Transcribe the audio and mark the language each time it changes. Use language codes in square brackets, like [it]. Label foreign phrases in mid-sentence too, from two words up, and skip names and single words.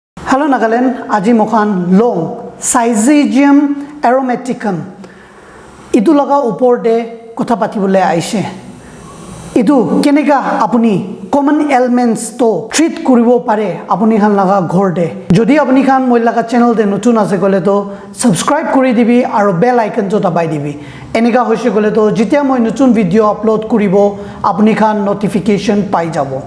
[nag] Hello Nagaland, aji mokhan long Syzygium aromaticum. Idu laga upor de kotha patibole aise. Idu kenega apuni [en] common ailments [nag] to treat koribo pare apuni khan laga ghor de. Jodi apuni khan moi laga channel de notun ase gole to subscribe kori dibi aro [en] bell icon [nag] to dabai dibi. Enega hoise gole to jitia moi notun [en] video upload [nag] koribo apuni khan notification pai jabo.